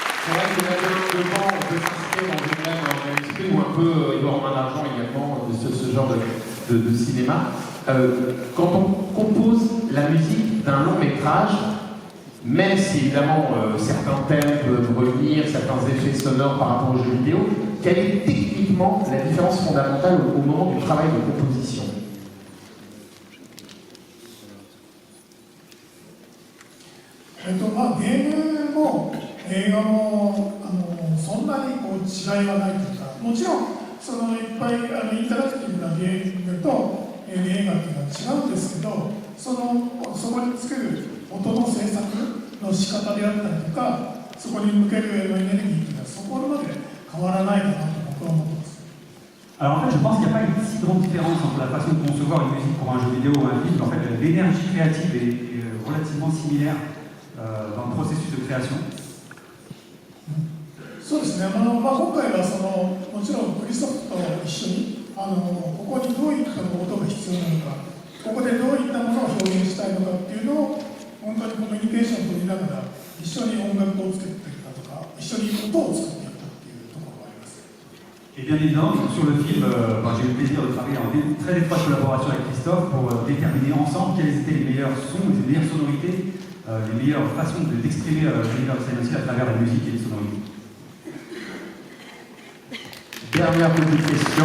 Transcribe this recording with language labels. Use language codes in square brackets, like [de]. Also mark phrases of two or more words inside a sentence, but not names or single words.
[fr] C'est vrai que devant, on peut s'inscrire dans une même esprit ou un peu Edouard Main d'Argent également, de ce genre de cinéma. Quand on compose la musique d'un long métrage, même si évidemment certains thèmes peuvent revenir, certains effets sonores par rapport aux jeux vidéo, quelle est techniquement la différence fondamentale au moment du travail de composition? [ja] まあ、ゲームも映画もそんなにこう違いはないというか、もちろんそのいっぱいインタラクティブなゲームと映画っていうのは違うんですけど、そこに作る音の制作の仕方であったりとか、そこに向けるエネルギーっていうのはそこまで変わらないかなと僕は思ってます。 [fr] Alors en fait, je pense qu'il n'y a pas une si grande différence entre la façon de concevoir une musique pour un jeu vidéo ou un film. En fait, l'énergie créative est relativement similaire dans le processus de création. [ja] そうですね、今回はもちろんクリストフと一緒にここにどういった音が必要なのか、ここでどういったものを表現したいのかっていうのを本当にコミュニケーションを取りながら一緒に音楽を作っていったとか、一緒に音を作っていったっていうところがあります。 [fr] Et bien évidemment, sur le film, j'ai eu le plaisir de travailler en très étroite collaboration avec Christophe pour déterminer ensemble quels étaient les meilleurs sons, les meilleures sonorités, les meilleures façons d'exprimer l'univers de Silent Hill à travers la musique et les sonorités. Dernière petite question.